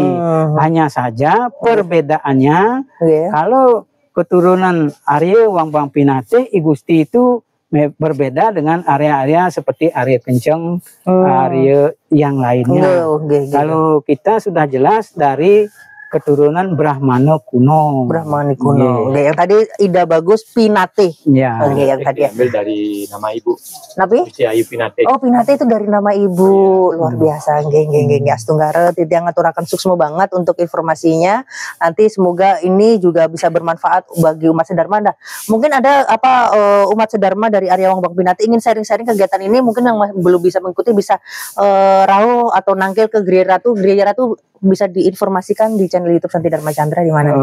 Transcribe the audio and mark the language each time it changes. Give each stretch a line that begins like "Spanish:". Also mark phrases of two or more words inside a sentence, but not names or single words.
Indonesian: Hanya saja perbedaannya kalau keturunan Arya Wangbang Pinate I Gusti itu berbeda dengan area-area seperti Arya Kenceng, Arya yang lainnya. Kalau kita sudah jelas dari keturunan Brahmana kuno. Yang tadi Ida Bagus Pinate. Yang tadi ambil dari nama ibu. Napi? Ayu Pinate. Oh, Pinate itu dari nama ibu. Luar biasa.
Balinese: Astunggara Titian ngaturaken suksma banget
Indonesian: untuk informasinya. Nanti semoga ini juga bisa bermanfaat bagi umat Sedharma. Mungkin ada umat Sedharma dari Arya Wangbang Pinate ingin sharing-sharing kegiatan ini, mungkin yang belum bisa mengikuti bisa rawo atau nangkil ke Griya Ratu. Griya Ratu bisa diinformasikan di channel YouTube Santi Dharma Chandra di mana?